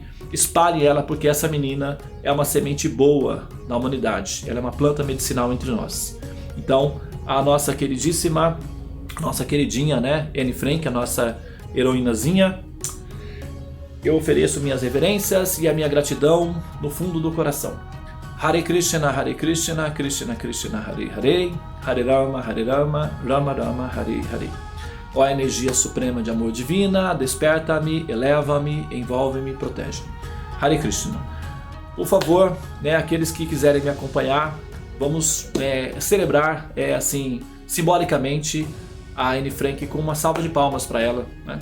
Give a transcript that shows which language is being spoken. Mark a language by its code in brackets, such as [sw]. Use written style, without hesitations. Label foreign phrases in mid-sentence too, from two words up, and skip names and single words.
[pt] Espalhem ela, porque essa menina é uma semente boa na humanidade. Ela é uma planta medicinal entre nós. Então, a nossa queridinha, né, Anne Frank, a nossa heroínazinha, eu ofereço minhas reverências e a minha gratidão no fundo do coração. [sa] Hare Krishna, Krishna Krishna, Hare Hare, Hare Rama, Rama Rama, Hare Hare. [pt] Ó energia suprema de amor divina, desperta-me, eleva-me, envolve-me, protege-me. Hare Krishna. Por favor, né, aqueles que quiserem me acompanhar, vamos celebrar, assim, simbolicamente, a Anne Frank com uma salva de palmas para ela, né?